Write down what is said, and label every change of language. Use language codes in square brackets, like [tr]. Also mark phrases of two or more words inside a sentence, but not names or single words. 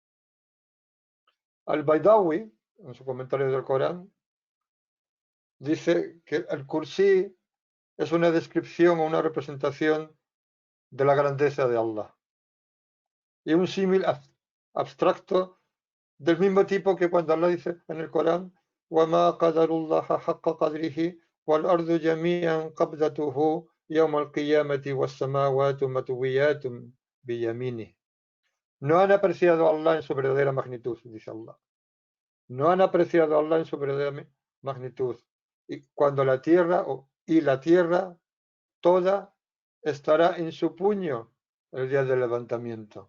[es] Al-Baydawi, en su comentario del Corán, dice que el Kursi es una descripción o una representación de la grandeza de Allah. Y un símil abstracto del mismo tipo que cuando Allah dice en el Corán: [ar] وَمَا قَدَرُ اللَّهَ حَقَّ قَدْرِهِ وَالْأَرْضُ جَمِيعًا قَبْضَتُهُ يَوْمَ الْقِيَامَةِ وَالسَّمَاوَاتُ مَطْوِيَّاتٌ بِيَمِينِهِ. [es] No han apreciado a Allah en su verdadera magnitud, dice Allah. No han apreciado a Allah en su verdadera magnitud. Y cuando la tierra toda estará en su puño el día del levantamiento.